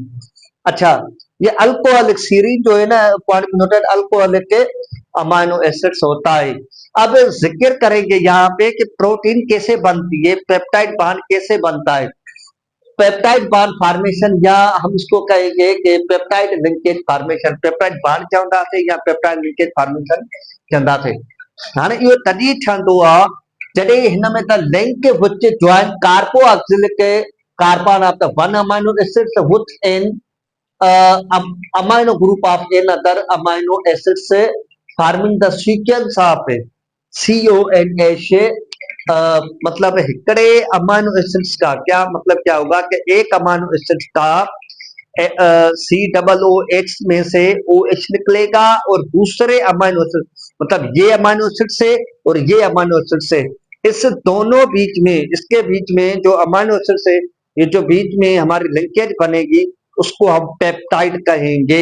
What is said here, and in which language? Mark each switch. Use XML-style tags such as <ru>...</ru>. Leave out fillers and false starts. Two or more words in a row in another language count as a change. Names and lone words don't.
<hi>अच्छा ये</hi> <en>alcoholic serine</en> <hi>जो है ना,</hi> <en>polyphenolate alcoholic amino acids</en> <hi>होता है। अब जिक्र करेंगे यहाँ पे कि प्रोटीन कैसे बनती है,</hi> <en>peptide bond</en> <hi>कैसे बनता है।</hi> <en>peptide bond formation</en> <hi>या हम इसको कहेंगे कि</hi> <en>peptide linkage formation, peptide bond</en> <hi>चवंदासीं या</hi> <en>peptide linkage formation</en> <hi>चवंदासीं।</hi> <sd>हाणे इहो तॾहिं ठहंदो आहे जॾहिं हिन में</sd> <en>the link which join carboxylic carbon of the one amino acids with an amino group of another amino acids forming the sequence of CONH।</en> <hi>मतलब हिकड़े</hi> <en>amino acids</en> <hi>का क्या मतलब क्या होगा कि एक</hi> <en>amino acids</en> <hi>का COOH में से OH निकलेगा, और दूसरे</hi> <en>amino acid</en> <hi>मतलब ये</hi> <en>amino acid</en> <hi>से और ये</hi> <en>amino acid</en> <hi>से, इस दोनों बीच में, इसके बीच में जो</hi> <en>amino acid</en> <hi>से ये जो बीच में हमारी लिंकेज बनेगी उसको हम पेप्टाइड कहेंगे।</hi>